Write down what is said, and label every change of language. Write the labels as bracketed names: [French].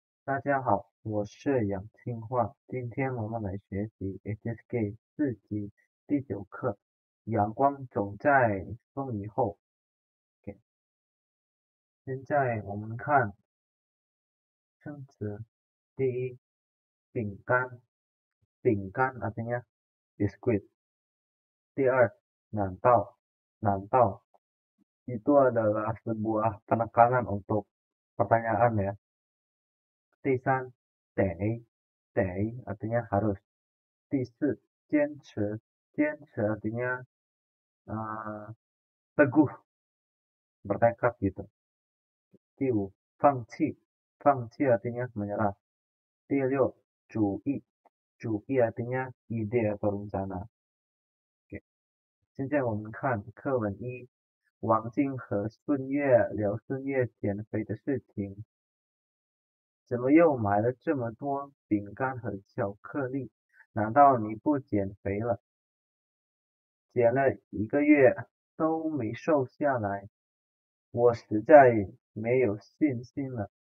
[Chinese] 大家好，我是杨清化，今天我们来学习 HSK 4级第9课，阳光总在风雨后。 OK，现在我们看生词，第一，饼干，饼干 [Indonesian] artinya biskuit。 [Chinese] 第二， [Indonesian] 难道itu adalah sebuah penekanan untuk pertanyaan ya. [Chinese] 第三， [Indonesian] 得 artinya harus。 [Chinese] 第四， [Indonesian] 坚持 artinya teguh, bertekad gitu. [Chinese] 第五， [Indonesian] 放弃 artinya menyerah. [Chinese] 第六， [Indonesian] 主意 artinya ide atau rencana. [Chinese] Oke，现在我们看课文一，王晶和孙悦聊孙悦减肥的事情。怎么又买了这么多饼干和巧克力？难道你不减肥了？减了1个月都没瘦下来，我实在没有信心了。